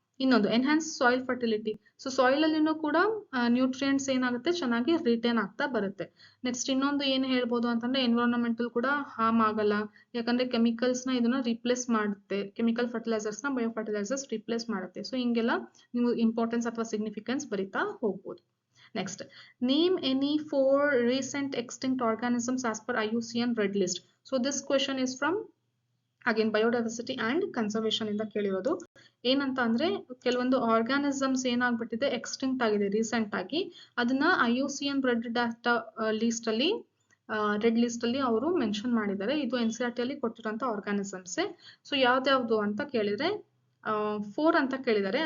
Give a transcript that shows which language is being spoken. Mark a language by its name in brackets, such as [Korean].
[Kannada] ಇನ್ನೊಂದು, enhance soil fertility. So soil ಅಲ್ಲಿನೂ ಕೂಡ ನ್ಯೂಟ್ರಿಯೆಂಟ್ಸ್ ಏನಾಗುತ್ತೆ, ಚೆನ್ನಾಗಿ ರಿಟೇನ್ ಆಗ್ತಾ ಬರುತ್ತೆ. ನೆಕ್ಸ್ಟ್ ಇನ್ನೊಂದು ಏನ್ ಹೇಳ್ಬೋದು ಅಂತಂದ್ರೆ ಎನ್ವಿರಾನ್ಮೆಂಟಲ್ ಕೂಡ ಹಾರ್ಮ್ ಆಗಲ್ಲ, ಯಾಕಂದ್ರೆ ಕೆಮಿಕಲ್ಸ್ ನ ಇದನ್ನ ರಿಪ್ಲೇಸ್ ಮಾಡುತ್ತೆ. ಕೆಮಿಕಲ್ ಫರ್ಟಿಲೈಸರ್ಸ್ ನ ಬಯೋ ಫರ್ಟಿಲೈಸರ್ಸ್ ರಿಪ್ಲೇಸ್ ಮಾಡುತ್ತೆ. ಸೊ ಹಿಂಗೆಲ್ಲ ನೀವು ಇಂಪಾರ್ಟೆನ್ಸ್ ಅಥವಾ ಸಿಗ್ನಿಫಿಕೆನ್ಸ್ ಬರಿತಾ ಹೋಗ್ಬೋದು. [English] Next, name any 4 recent extinct organisms as per IUCN Red List. So this question is from again biodiversity and conservation [Kannada] ಇಂದ ಕೇಳಿರೋದು. ಏನಂತ ಅಂದ್ರೆ ಕೆಲವೊಂದು ಆರ್ಗಾನಿಸಮ್ಸ್ ಏನಾಗ್ಬಿಟ್ಟಿದೆ, ಎಕ್ಸ್ಟಿಂಕ್ಟ್ ಆಗಿದೆ ರೀಸೆಂಟ್ ಆಗಿ. ಅದನ್ನ IUCN ರೆಡ್ ಡಾಟಾ ಲಿಸ್ಟ್ ಅಲ್ಲಿ ರೆಡ್ ಲಿಸ್ಟ್ ಅಲ್ಲಿ ಅವರು ಮೆನ್ಷನ್ ಮಾಡಿದ್ದಾರೆ. ಇದು NCERT ಅಲ್ಲಿ ಕೊಟ್ಟಿರುವಂತ ಆರ್ಗಾನಿಸಮ್ಸ್. ಸೊ ಯಾವ್ದ್ಯಾವ್ದು ಅಂತ ಕೇಳಿದ್ರೆ 4 ಅಂತ ಕೇಳಿದ್ದಾರೆ.